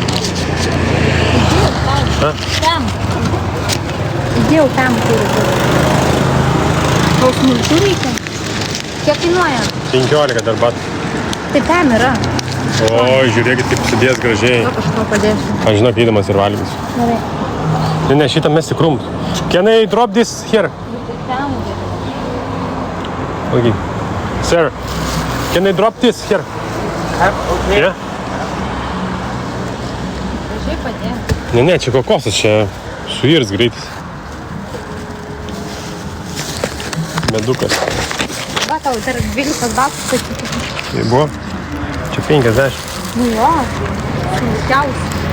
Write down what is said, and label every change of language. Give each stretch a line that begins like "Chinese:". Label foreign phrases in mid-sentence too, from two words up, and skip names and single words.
Lithuanian: Ten. Įdėjau ten, kur. Tau smulčių reikia? Kiek kainuoja? 15 dar bat. Tai ten yra. O, žiūrėkit, kaip sudės gražiai. Gal kažko padėsiu. Aš žinok, eidamas ir valgys. Gerai. Ne, šitą mesti krūmus.
English: Can I drop this here?
Lithuanian: Ten.
English: Okay. Sir, can I drop this here? Yeah?
Lithuanian: Gražiai padėjau. Ne, čia kokosas, čia suirs greitis. Medukas. Va, tau dar 12 batų sakyti. Tai buvo? Čia 50. Nu jo, smulkiausi.